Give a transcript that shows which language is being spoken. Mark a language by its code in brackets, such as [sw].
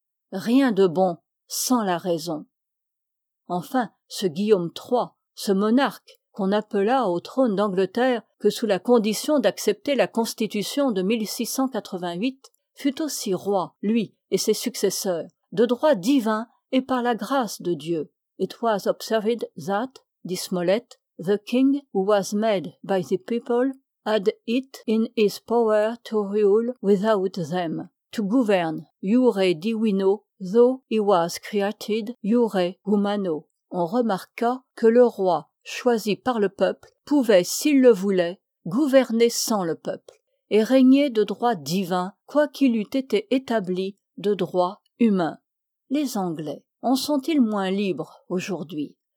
[fr] Rien de bon sans la raison. Enfin, ce Guillaume III, ce monarque qu'on appela au trône d'Angleterre que sous la condition d'accepter la Constitution de 1688, fut aussi roi, lui et ses successeurs, de droit divin et par la grâce de Dieu. [en] « It was observed that, » [fr] dit Smollett, [en] « the king who was made by the people had it in his power to rule without them. » To govern, [la] iure divino, [en] though he was created, [la] iure humano. [fr] On remarqua que le roi, choisi par le peuple, pouvait, s'il le voulait, gouverner sans le peuple, et régner de droit divin, quoiqu'il eût été établi de droit humain. Les Anglais en sont-ils moins libres aujourd'hui?